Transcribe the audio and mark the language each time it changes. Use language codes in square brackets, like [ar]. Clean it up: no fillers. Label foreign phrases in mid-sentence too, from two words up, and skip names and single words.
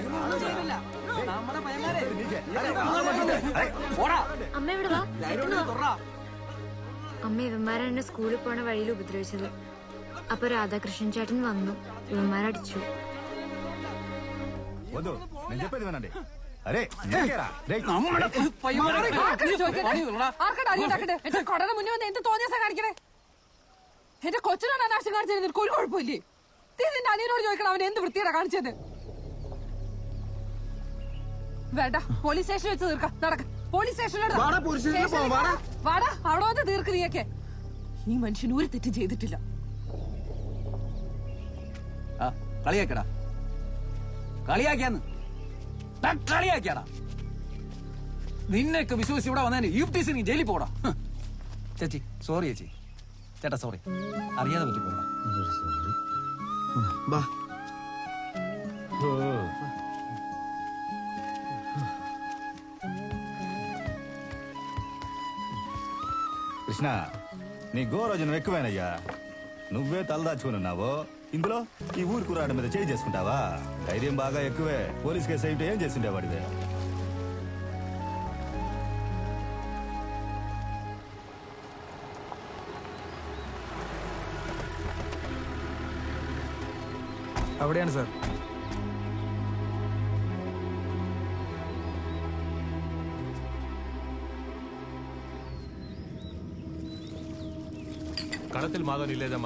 [ml] അമ്മ ഇവിടെ വാ. അമ്മ ഇവന്മാരെ എന്നെ സ്കൂളിൽ പോണ വഴിയിൽ ഉപദ്രവിച്ചത്. അപ്പൊ രാധാകൃഷ്ണൻ ചേട്ടൻ വന്നു, ഇവന്മാരടിച്ചു. [te] వద్దు నేను చెప్పేది వినండి అరే [ml] കൊടയുടെ മുന്നേ വന്ന് എന്ത് തോന്നിയാ കാണിക്കണേ? എന്റെ കൊച്ചിനോട് അനാവശ്യം കാണിച്ചത് നിനക്ക് ഒരു കുഴപ്പമില്ലേ? നിന്റെ അനിയനോട് ചോദിക്കണം അവൻ എന്ത് വൃത്തിയാണ് കാണിച്ചത്. വേണ്ട, പോലീസ് സ്റ്റേഷനിൽ വെച്ച് തീർക്കാം. നടക്ക, പോലീസ് സ്റ്റേഷനിലോട്ട് വാടാ. അവിടെ വന്ന് തീർക്ക് നീയൊക്കെ. ഈ മനുഷ്യൻ ഒരു തെറ്റും ചെയ്തിട്ടില്ല. കളിയാക്കടാ, കളിയാക്കിയാന്ന് കളിയാക്കിയാടാ. നിന്നെയൊക്കെ വിശ്വസിച്ച് ഇവിടെ വന്നതിന് യുപിടിസി നീ ജയിലിൽ പോടാ. ചേച്ചി സോറി ചേച്ചി. ചേട്ടാ സോറി, അറിയാതെ പറ്റിപ്പോടാ. [te] కృష్ణ నీ గోరోజనం ఎక్కువేనయ్యా. నువ్వే తలదాచుకున్నావు, ఇందులో ఈ ఊరు కురాడు మీద చేయి చేసుకుంటావా? ధైర్యం బాగా ఎక్కువే. [en] police case [te] అయితే ఏం చేసిండేవాడివే? [ml] അവിടെയാണ് സാർ. കളത്തിൽ മാധവൻ ഇല്ലേതമ്മ?